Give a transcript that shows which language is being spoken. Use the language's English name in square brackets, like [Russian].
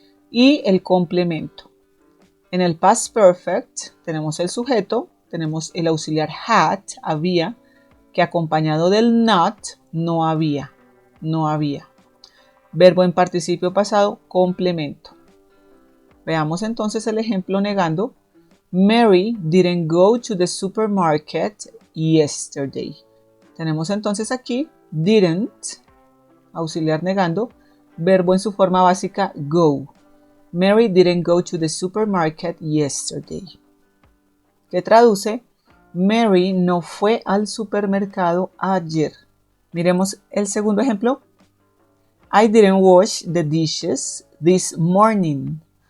[Spanish] Y el complemento. En el past perfect tenemos el sujeto, tenemos el auxiliar had, había, que acompañado del not, no había. Verbo en participio pasado, complemento. Veamos entonces el ejemplo negando. [English] Mary didn't go to the supermarket yesterday. [Spanish] Tenemos entonces aquí didn't, auxiliar negando, verbo en su forma básica, go. [English] Mary didn't go to the supermarket yesterday. [Spanish] Que traduce, Mary no fue al supermercado ayer. Miremos el segundo ejemplo. [English] I didn't wash the dishes this morning.